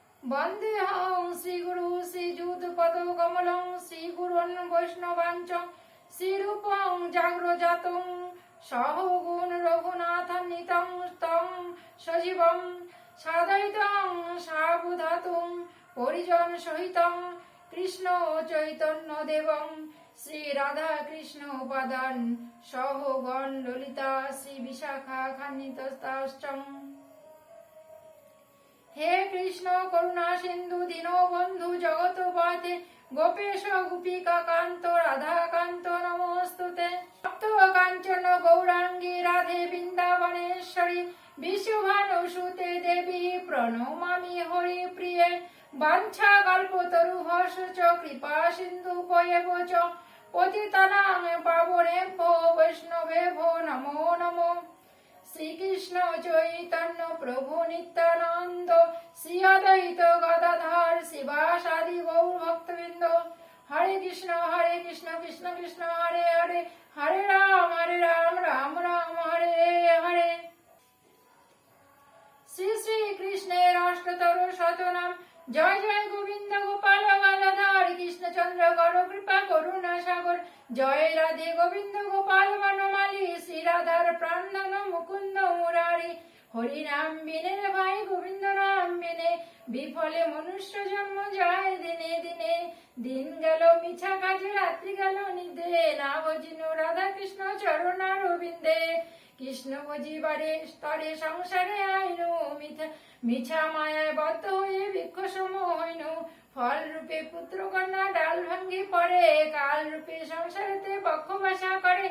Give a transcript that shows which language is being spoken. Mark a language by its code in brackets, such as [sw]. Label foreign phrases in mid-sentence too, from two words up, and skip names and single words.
[sa] वन्देऽहं श्रीगुरु श्रीयुतपदकमलं श्रीगुरून् वैष्णवांश्च श्रीरूपं जाग्रजातं सहगुण रघुनाथान्वितं तं सजीवं साद्वैतं सावधूतं परिजन सहितं कृष्ण चैतन्य देवं श्री राधा कृष्ण उपादान सहगण ललिता श्री विशाखा खान्वितस्ताश्चम्। हे कृष्ण करुणा सिंधु दीनो बंधु जगत पथे गोपेश गोपिका कांत राधा कांत नमोस्तुते। भक्त कांचन गौरांगी राधे वृंदावनेश्वरी विश्वभानुसुते देवी प्रणमामि हरि प्रिये। वाञ्छा कल्पतरुभ्यश्च च कृपा सिन्धुभ्येव च पतितानां पावनेभ्यो वैष्णवेभ्यो नमो नमो। श्री कृष्ण चैतन्य प्रभु नित्यानंद श्री अद्वैत गदाधर शिवासादि गौर भक्तवृंद। हरे कृष्ण कृष्ण कृष्ण हरे हरे हरे राम राम राम हरे हरे। [bn] শ্রী শ্রী কৃষ্ণে রাষ্ট্রতর শতনাম জয় জয় গোবিন্দ গোপাল গদাধর কৃষ্ণ চন্দ্র গৌর কৃপা করুণা সাগর। জয় রাধে গোবিন্দ গোপাল বনমালী শ্রী রাধার প্রাণধন মুকুন্দ মুরারী। হরি নাম বিনে ভাই গোবিন্দ নাম বিনে বিফলে মনুষ্য জন্ম যায় দিনে দিনে। दिन গেল মিছা কাজে রাত্রি গেল নিদে না ভজিনো রাধা কৃষ্ণ চরণারবিন্দে। কৃষ্ণ ভজিবারে স্তরে সংসারে আইনু মিছা মায়ায় বদ্ধ হয়ে বৃক্ষ সম হইনু। ফল রূপে পুত্র কন্যা ডাল ভাঙ্গি পড়ে কাল রূপে সংসারেতে বক্ষবাসা করে।